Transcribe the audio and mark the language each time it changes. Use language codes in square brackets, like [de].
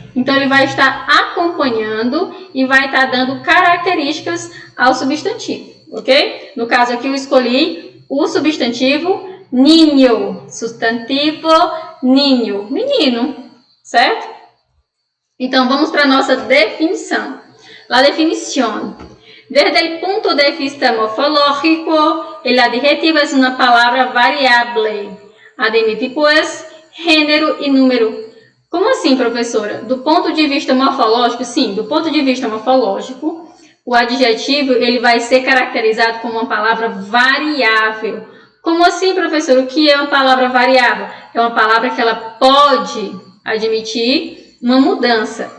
[pt] Então, ele vai estar acompanhando e vai estar dando características ao substantivo, ok? No caso aqui, eu escolhi o substantivo niño, substantivo niño, menino, certo? Então, vamos para a nossa definição. [es] La definición. Desde el punto de vista morfológico, el adjetivo es una palabra variable. [pt] Adjetivo es gênero e número. Como assim, professora? Do ponto de vista morfológico? Sim, do ponto de vista morfológico, o adjetivo ele vai ser caracterizado como uma palavra variável. Como assim, professora? O que é uma palavra variável? É uma palavra que ela pode admitir uma mudança.